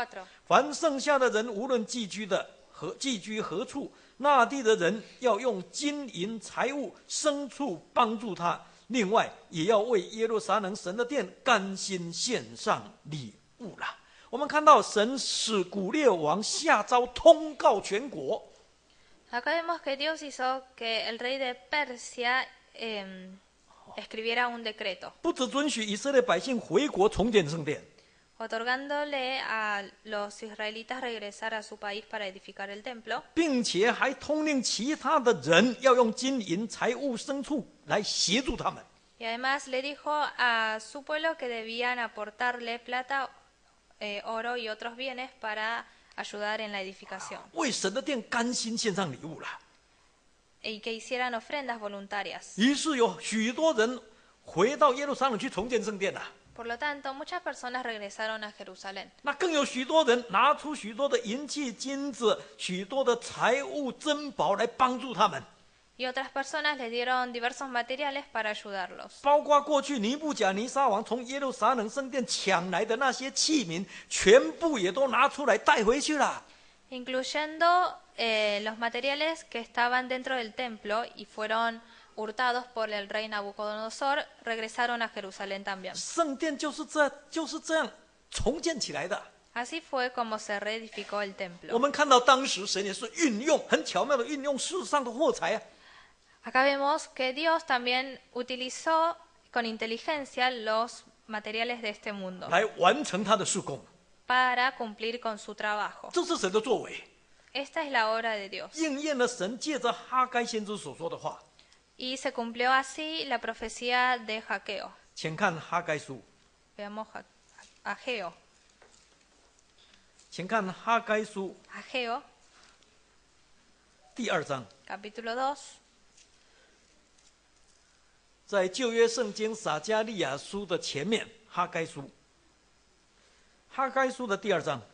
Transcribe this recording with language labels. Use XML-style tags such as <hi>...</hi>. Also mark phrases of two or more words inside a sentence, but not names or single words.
<zh>凡剩下的人，无论寄居何处，那地的人要用金银财物牲畜帮助他，另外也要为耶路撒冷神的殿甘心献上礼物了。我们看到神使古列王下诏通告全国，</zh> <es>Acá vemos que Dios hizo que el rey de Persia escribiera un decreto,</es> <zh>不只准许以色列百姓回国重建圣殿，</zh> <es>otorgándole a los israelitas regresar a su país para edificar el templo,</es> <zh>并且还通令其他的人要用金银财物牲畜来协助他们。</zh> <es>y además le dijo a su pueblo que debían aportarle plata, oro y otros bienes para ayudar en la edificación,</es> <zh>为神的殿甘心献上礼物了。</zh> <es>y que hicieran ofrendas voluntarias.</es> <zh>于是有许多人回到耶路撒冷去重建圣殿了。</zh> <es>Por lo tanto, muchas personas regresaron a Jerusalén.</es> <zh>那更有许多人拿出许多的银器、金子、许多的财物、珍宝来帮助他们，</zh> <es>Y otras personas les dieron diversos materiales para ayudarlos,</es> <zh>包括过去尼布甲尼撒王从耶路撒冷圣殿抢来的那些器皿，全部也都拿出来带回去了。</zh> <es>incluyendo los materiales que estaban dentro del templo y fueron hurtados por el rey Nabucodonosor, regresaron a Jerusalén también.</es> <zh>圣殿就是这样重建起来的。</zh> <es>Así fue como se reedificó el</es> <zh>我</zh> <es>templo.</es> <zh>们看到当时神也是很巧妙的运用世上的货财啊，</zh> <es>Acá vemos que Dios también utilizó con inteligencia los materiales de este mundo</es> <zh>来完成他的事工，</zh> <es>para cumplir con su trabajo.</es> <zh>这是神的作为，</zh> <es>Esta es la obra de Dios.</es> <zh>应验了神借着哈该先知所说的话。</zh> <es>Y se cumplió así la profecía de Jaqueo.</es> <zh>请看哈该书，</zh> <es>Veamos Ageo.</es> <zh>请看哈该书</zh> <es>Ageo,</es> <zh>第2章，</zh> <es>capítulo 2.</es> <zh>在旧约圣经撒迦利亚书的前面，哈该书，哈该书的第2章</zh>